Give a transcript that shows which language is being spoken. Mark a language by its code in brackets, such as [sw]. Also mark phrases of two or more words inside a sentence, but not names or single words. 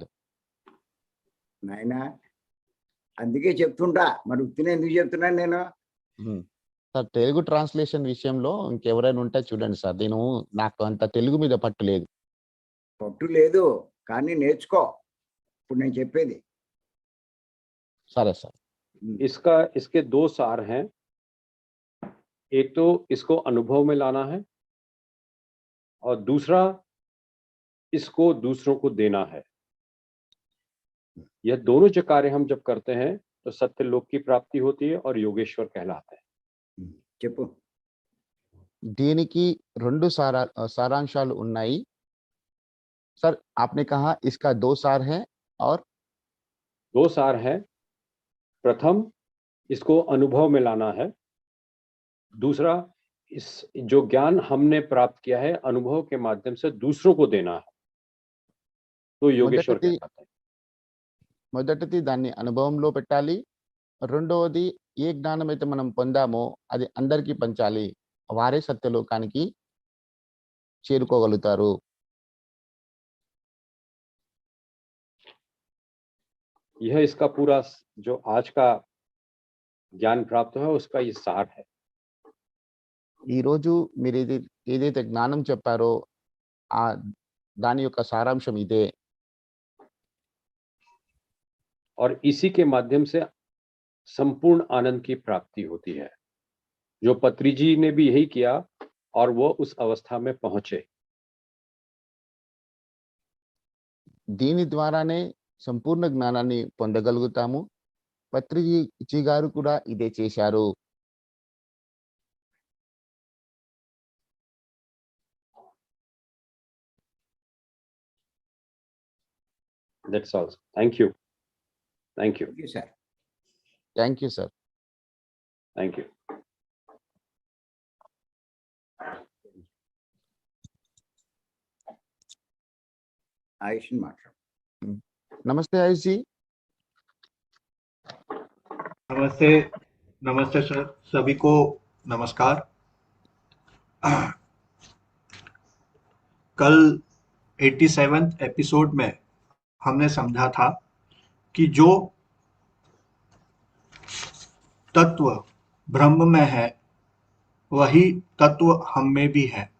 [te] నాయనా అందుకే చెప్తుంటా. మరి ఉత్తినే ఎందుకు చెప్తున్నాను నేను? సార్ తెలుగు ట్రాన్స్లేషన్ విషయంలో ఇంకెవరైనా ఉంటే చూడండి సార్. నాకు అంత తెలుగు మీద పట్టు లేదు. పట్టు లేదు కానీ నేర్చుకో. ఇప్పుడు నేను చెప్పేది. సరే సార్. [hi] इसके दो सार हैं. एक तो इसको अनुभव में लाना है और दूसरा इसको दूसरों को देना है. यह दोनों जो कार्य हम जब करते हैं तो सत्य लोक की प्राप्ति होती है और योगेश्वर कहलाते हैं. [te] చెప్పు. దీనికి రెండు सारांशाలు ఉన్నాయి. [hi] सर आपने कहा इसका दो सार है और दो सार है. प्रथम इसको अनुभव में लाना है. दूसरा इस जो ज्ञान हमने प्राप्त किया है अनुभव के माध्यम से दूसरों को देना है. तो योगेश्वर कहलाते हैं. [te] మొదటిది దాన్ని అనుభవంలో పెట్టాలి. రెండవది ఏ జ్ఞానం అయితే మనం పొందామో అది అందరికీ పంచాలి. వారే సత్యలోకానికి చేరుకోగలుగుతారు. [hi] यह इसका पूरा जो आज का ज्ञान प्राप्त है उसका ये सार है. [te] ఈ రోజు మీరు ఏదైతే జ్ఞానం చెప్పారో ఆ దాని యొక్క సారాంశం ఇదే. [hi] और इसी के माध्यम से संपूर्ण आनंद की प्राप्ति होती है, जो पत्री जी ने भी यही किया और वो उस अवस्था में पहुंचे. [te] దీని ద్వారానే సంపూర్ణ జ్ఞానాన్ని పొందగలుగుతాము. పత్రిజీ గారు కూడా ఇదే చేశారు. [en] That's all. Thank you. Thank you. Thank you, sir. Thank you sir. Thank you. [te] ఆయుష్ని మాట్లాడు. నమస్తే ఆయుష్ जी. [hi] नमस्ते. नमस्ते सर, सभी को नमस्कार. कल 87th एपिसोड में हमने समझा था कि जो तत्व ब्रह्म में है वही तत्व हम में भी है.